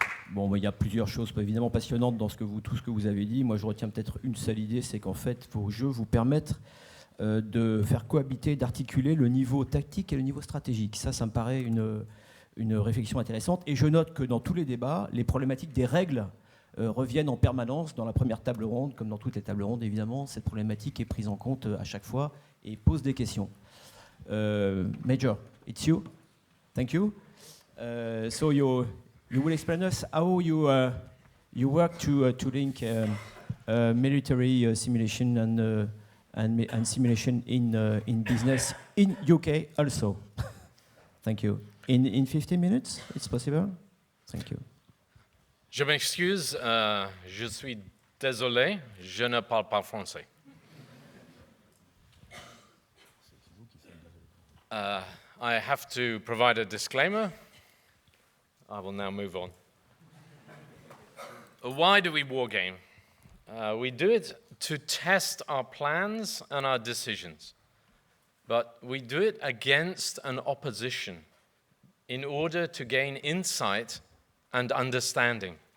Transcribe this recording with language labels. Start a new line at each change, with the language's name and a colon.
French: Bon, il y a plusieurs choses évidemment passionnantes dans tout ce que vous avez dit. Moi, je retiens peut-être une seule idée, c'est qu'en fait, vos jeux vous permettent de faire cohabiter, d'articuler le niveau tactique et le niveau stratégique. Ça me paraît une réflexion intéressante. Et je note que dans tous les débats, les problématiques des règles reviennent en permanence dans la première table ronde, comme dans toutes les tables rondes, évidemment. Cette problématique est prise en compte à chaque fois et pose des questions.
English: Major, it's you. Thank you. So you will explain us how you work to link military simulation and simulation in business in UK also. Thank you. In 15 minutes, it's possible? Thank you.
French: Je m'excuse, je suis désolé, je ne parle pas français.
English: I have to provide a disclaimer. I will now move on. Why do we wargame? We do it to test our plans and our decisions, but we do it against an opposition in order to gain insight and understanding.